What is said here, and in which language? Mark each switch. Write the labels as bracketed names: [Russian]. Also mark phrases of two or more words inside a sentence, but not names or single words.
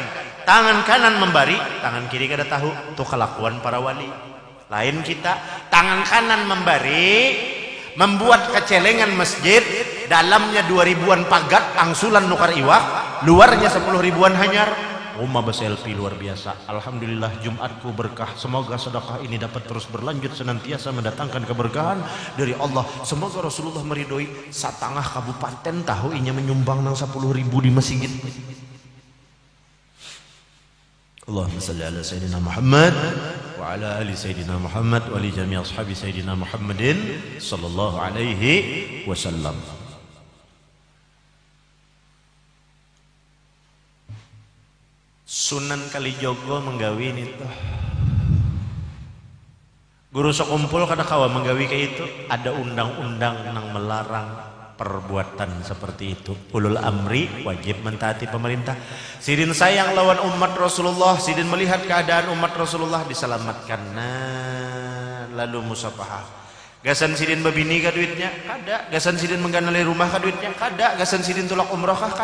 [Banjar] Tangan kanan memberi, tangan kiri kada tahu. [Indonesian] Itu kelakuan para wali. [Banjar] Lain kita, tangan kanan memberi, membuat kecelengan masjid, dalamnya 2000-an pagat, angsulan nukar iwak, luarnya 10 ribuan hanyar. [Indonesian] Rumah berselfie luar biasa. Alhamdulillah Jumatku berkah. Semoga sedekah ini dapat terus berlanjut, senantiasa mendatangkan keberkahan dari Allah. Semoga Rasulullah meridhoi. [Banjar] Satangah kabupaten tahu inya menyumbang nang 10 ribu di masjid. [Arabic] اللهم صل على سيدنا محمد وعلى آل سيدنا محمد ولجميع أصحاب سيدنا محمد صلى الله عليه وسلم. [Banjar] Sunan Kalijogo menggawi itu. Guru sekumpul kada kawa menggawi kayak itu. [Indonesian] Ada undang-undang yang melarang perbuatan seperti itu. [Arabic] أولو الأمر [Indonesian] wajib mentaati pemerintah. [Banjar] Sidin sayang lawan umat Rasulullah, sidin melihat keadaan umat Rasulullah diselamatkan. Nah, lalu musafahah. Gasan sidin babini ka duitnya? Kada. Gasan sidin mengganali rumah ka duitnya? Kada. Gasan sidin tulak umrah kah?